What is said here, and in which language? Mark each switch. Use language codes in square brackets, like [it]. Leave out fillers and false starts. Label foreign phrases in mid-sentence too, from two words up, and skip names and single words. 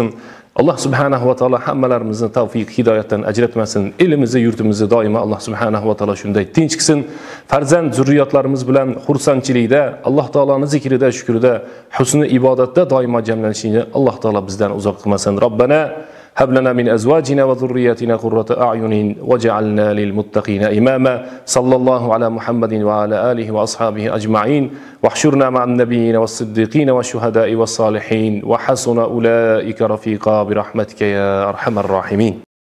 [uz] Alloh [ar] سبحانه وتعالى [uz] hammalarimizni tavfiq, hidoyatdan ajratmasin. Elimizni, yurtimizni doimo Alloh [ar] سبحانه وتعالى [uz] shunday tinch qilsin. Farzand zurriyotlarimiz bilan xursandchilikda, Alloh taoloning zikrida, shukrida, husni ibodatda doimo jamlanishini Alloh taolo bizdan uzoq qilmasin. [ar] Robbana هب لنا من أزواجنا وذرياتنا قرة أعين وجعلنا للمتقين إماما صلى الله على محمد وعلى آله وأصحابه أجمعين واحشرنا مع النبيين والصديقين والشهداء والصالحين وحسن أولئك رفيقا برحمتك يا أرحم الراحمين.